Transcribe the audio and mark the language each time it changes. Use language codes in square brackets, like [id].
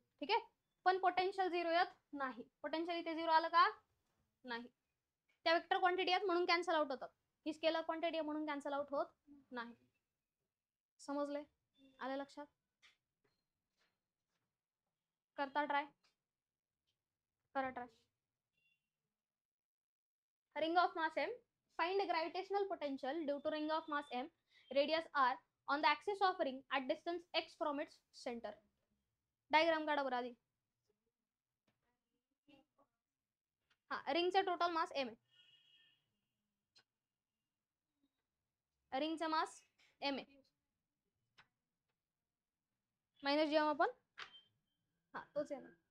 [mr] ठीक आहे, पण पोटेन्शियल 0 येत नाही. पोटेन्शियल इथे 0 आलं का नाही, त्या वेक्टर क्वांटिटी आहेत म्हणून कॅन्सल आउट होतात. ही स्केलर क्वांटिटी आहे म्हणून कॅन्सल आउट होत नाही. समजले, आलं लक्षात, करता ट्राय, करा try. [en] ring of mass m, find gravitational potential due to ring of mass m, radius r on the axis of ring at distance x from its center. [mr] Diagram काढा बरं आधी. हा, रिंगचा टोटल मास m आहे, रिंगचा मास m आहे, minus GM आपण, हा तोच आहे ना.